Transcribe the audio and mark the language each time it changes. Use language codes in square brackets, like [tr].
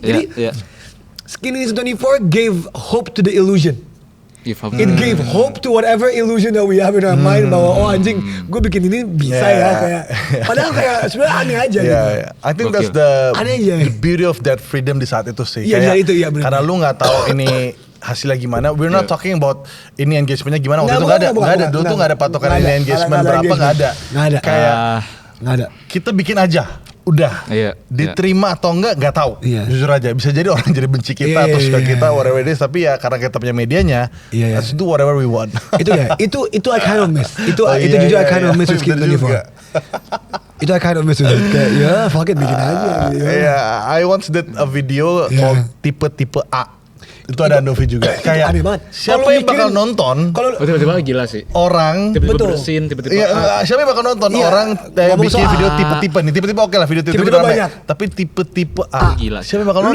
[en] Jadi Skin Indonesia 24 gave hope to the illusion. It gave hope to whatever illusion that we have in our mind [id] bahwa oh anjing gue bikin ini bisa ya kayak padahal kayak sebenarnya aneh aja gitu. [en] I think that's the beauty of that freedom [id] di saat itu sih. Karena lu nggak tahu ini hasilnya gimana. [en] We're not talking about [id] ini engagementnya gimana. Waktu itu nggak ada. Dulu tuh nggak ada patokan ini engagement berapa, nggak ada. Kayak nggak ada. Kita bikin aja. Udah diterima atau nggak tahu. Jujur aja bisa jadi orang jadi benci kita atau suka kita [en] whatever it is, [id] tapi ya karena kita punya medianya [en] let's do whatever we want. Itu I kind of miss. [id] Itu jujur [en] I kind of miss with Skin 24. Itu I kind of miss with it. [id] Kayak [en] fuck it [id] bikin aja. [en] I once did a video called tipe-tipe A. [id] Itu ada Andovi juga. Kayak aneh banget. Siapa yang bakal nonton? Tiba-tiba gila sih. Orang tiba-tiba bersin, tiba-tiba siapa yang bakal nonton? Orang bikin video tipe-tipe nih. Tipe-tipe oke lah video tipe-tipe banyak. Tapi tipe-tipe A. Gila. Siapa yang bakal nonton?